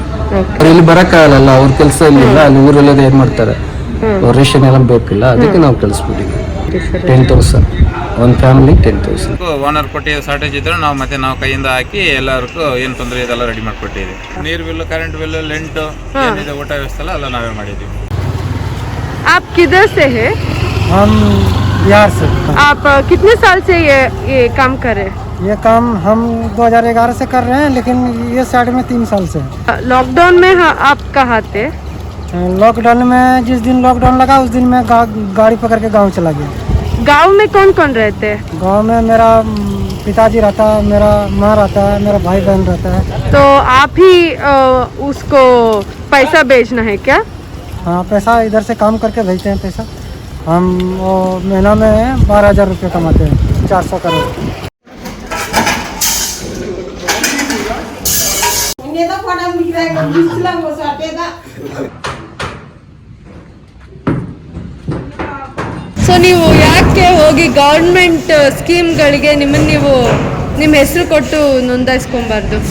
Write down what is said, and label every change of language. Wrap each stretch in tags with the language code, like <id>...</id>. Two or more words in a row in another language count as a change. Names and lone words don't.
<kn>ಅವ್ರು ಇಲ್ಲಿ ಬರೋಕ್ಕಾಗಲ್ಲ, ಅವ್ರ ಕೆಲಸ ಇಲ್ಲಿಲ್ಲ, ಅಲ್ಲಿ ಊರಲ್ಲೇ ಏನು ಮಾಡ್ತಾರೆ, ರೇಷನ್ ಎಲ್ಲ ಬೇಕಿಲ್ಲ, ಅದಕ್ಕೆ ನಾವು ಕಳಿಸ್ಬಿಟ್ಟಿದ್ದೀವಿ। 10,000 ಒಂದು ಫ್ಯಾಮಿಲಿ 10,000 ಓನರ್ ಕೊಟ್ಟು ಶಾರ್ಟೇಜ್ ಇದ್ರೆ ನಾವು ಕೈಯಿಂದ ಹಾಕಿ ಎಲ್ಲರಿಗೂ ಏನು ತೊಂದರೆ ಇದೆಲ್ಲ ರೆಡಿ ಮಾಡಿಕೊಟ್ಟಿದ್ದೀವಿ। ನೀರು ಬಿಲ್ಲು,</kn> <en>current bill,</en> <kn>ಲೆಂಟು, ಏನಿದೆ ಊಟ ವ್ಯವಸ್ಥೆ ಎಲ್ಲ ನಾವೇ ಮಾಡಿದ್ದೀವಿ।</kn> <hi>आप किधर से है? हम बिहार से। आप कितने साल से ये काम कर रहे हैं? ये काम हम 2011 से कर रहे हैं, लेकिन ये साइड में 3 साल से है। लॉकडाउन में आप कहाँ थे? लॉकडाउन में जिस दिन लॉकडाउन लगा उस दिन मैं गाड़ी पकड़ के गाँव चला गया। गांव में कौन कौन रहते हैं? गांव में मेरा पिताजी रहता है, मेरा माँ रहता है, मेरा भाई बहन रहता है। तो आप ही उसको पैसा भेजना है क्या? हाँ, पैसा इधर से काम करके भेजते हैं पैसा। हम वो महीना में 12,000 रुपये कमाते हैं, 400 करोड़।</hi> <kn>ಸೊ ನೀವು ಯಾಕೆ ಹೋಗಿ</kn> <en>government schemeಗಳಿಗೆ</en> <kn>ನೀವು ನಿಮ್ಮ ಹೆಸರು ಕೊಟ್ಟು ನೋಂದಾಯಿಸ್ಕೊಬಾರ್ದು?</kn>